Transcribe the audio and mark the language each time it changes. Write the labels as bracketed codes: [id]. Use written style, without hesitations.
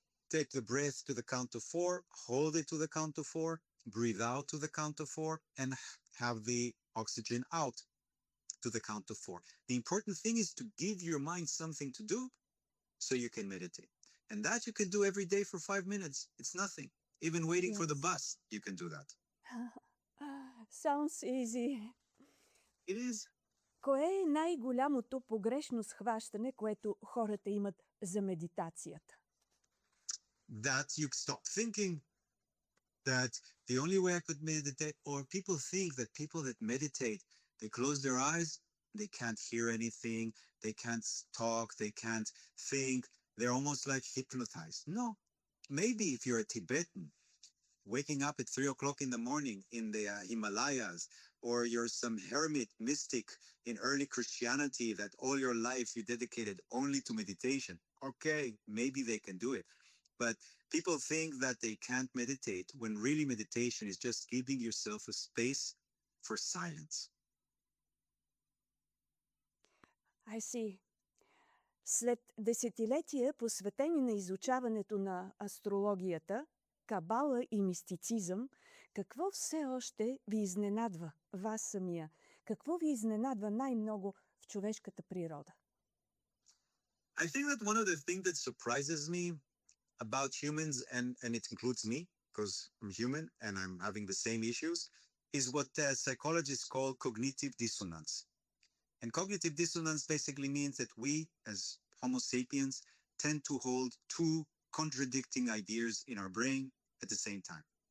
[en] Take the breath to the count of four, hold it to the count of four, breathe out to the count of four, and have the oxygen out to the count of four. The important thing is to give your mind something to do so you can meditate. And that you can do every day for 5 minutes. It's nothing. Even waiting yes. for the bus, you can do that. Sounds easy. It is. [bg] Кое е най-голямото погрешно схващане, което хората имат за медитацията? [en] That you stop thinking. That the only way I could meditate, or people think that people that meditate, they close their eyes, they can't hear anything, they can't talk, they can't think, they're almost like hypnotized. No. Maybe if you're a Tibetan, waking up at 3 o'clock in the morning in the Himalayas, or you're some hermit mystic in early Christianity that all your life you dedicated only to meditation, okay, maybe they can do it. But people think that they can't meditate when really meditation is just giving yourself a space for silence. I see. [bg] След десетилетия, посветени на изучаването на астрологията, кабала и мистицизъм, какво все още ви изненадва вас самия? Какво ви изненадва най-много в човешката природа? [en] I think that one of the things that surprises me about humans, and it includes me, because I'm human and I'm having the same issues, is what psychologists call cognitive dissonance. And cognitive dissonance basically means that we, as Homo sapiens, tend to hold two contradicting ideas in our brain at the same time.